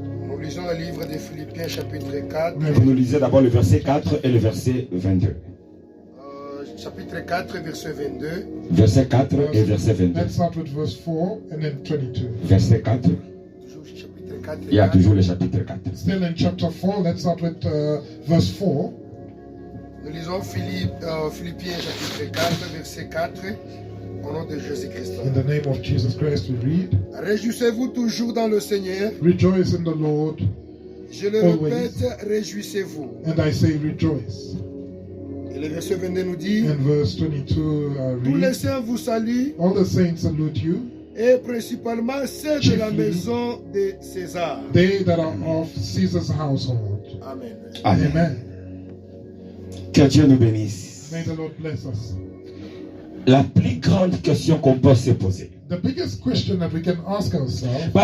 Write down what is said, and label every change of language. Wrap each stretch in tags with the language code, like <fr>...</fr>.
<fr>Nous lisons le livre des Philippiens chapitre 4. Vous nous lisez d'abord le verset 4 et le verset 22. Chapitre 4, verset 22. Verset 4 et verset 22.</fr> <en>Let's start with verse 4 and then 22.</en> <fr>Verset 4. Toujours chapitre 4. Il y a toujours le chapitre 4.</fr> <en>Still in chapter 4, let's start with verse 4.</en> <fr>Nous lisons Philippiens chapitre 4, verset 4. Au nom de Jésus-Christ.</fr> <en>In the name of Jesus Christ we read,</en> <fr>Réjouissez-vous toujours dans le Seigneur.</fr> <en>rejoice in the Lord,</en> <fr>Je le</fr> <en>Always.</en> <fr>répète, réjouissez-vous.</fr> <en>and I say rejoice.</en> <fr>Et le verset 22 nous dit,</fr> <en>And verse 22</en> <fr>tous les</fr> <en>reads,</en> <fr>saints vous saluent,</fr> <en>all the saints salute you,</en> <fr>et principalement ceux de la</fr> <en>Chiefly.</en> <fr>maison de César.</fr> <en>they that are of Caesar's household. Amen. Amen. Amen.</en> <fr>Que Dieu nous bénisse.</fr> <en>May the Lord bless us.</en> <fr>La plus grande question qu'on peut se poser.</fr> <en>The biggest question that we can ask ourselves,</en>